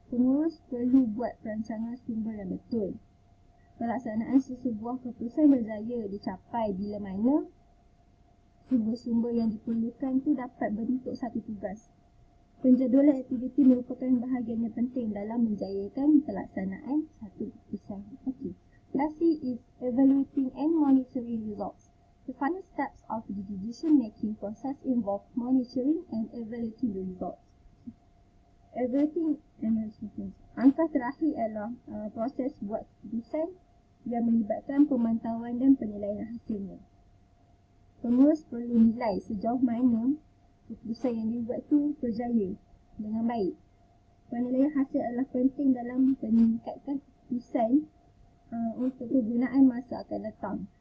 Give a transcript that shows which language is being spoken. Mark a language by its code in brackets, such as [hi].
[ms] Pengurus perlu buat perancangan sumber yang betul. Pelaksanaan sesebuah keputusan berjaya dicapai bila mana sumber-sumber yang diperlukan tu dapat bentuk satu tugas. Penjadualan aktiviti merupakan bahagian yang penting dalam menjayakan pelaksanaan satu keputusan. Okay. [en] Lastly is evaluating and monitoring results. The final steps of the decision-making process involve monitoring and evaluating the results. Evaluating and monitoring. [ms] Angka terakhir adalah proses buat keputusan yang melibatkan pemantauan dan penilaian hasilnya. Pengurus perlu nilai sejauh mana keputusan yang dibuat itu berjaya dengan baik. Penilaian hasil adalah penting dalam meningkatkan keputusan untuk kegunaan masa akan datang.